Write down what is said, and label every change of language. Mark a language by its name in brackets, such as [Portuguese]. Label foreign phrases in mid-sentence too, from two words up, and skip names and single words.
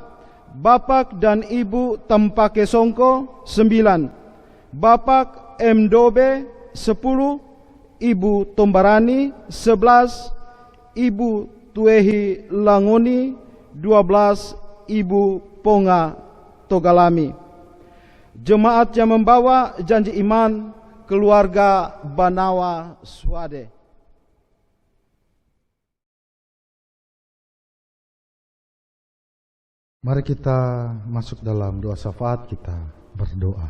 [Indonesian] Bapak dan Ibu Tampake Songko. 9. Bapak Dobe. 10. Ibu Tombarani. 11. Ibu Tuehi Langoni. 12. Ibu Ponga Togalami. Jemaat yang membawa janji iman keluarga Banawa Swade. Mari kita masuk dalam doa syafaat, kita berdoa.